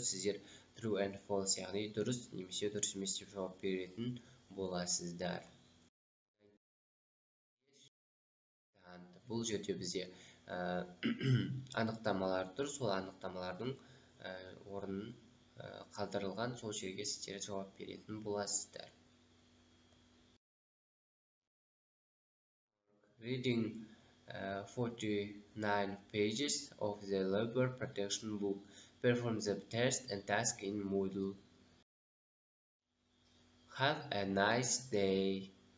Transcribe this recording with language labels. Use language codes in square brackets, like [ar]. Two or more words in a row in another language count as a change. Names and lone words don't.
[kk] Сіздер [en] true and false, [kk] яғни дұрыс немесе дұрыс емес деп жауап беретін боласыздар. Бұл жерде бізде анықтамалар тұр, сол анықтамалардың орнын қалдырылған, сол жерге сіздер жауап беретін боласыздар. [en] Reading 49 pages of the labor protection book. Perform the test and task in Moodle. Have a nice day.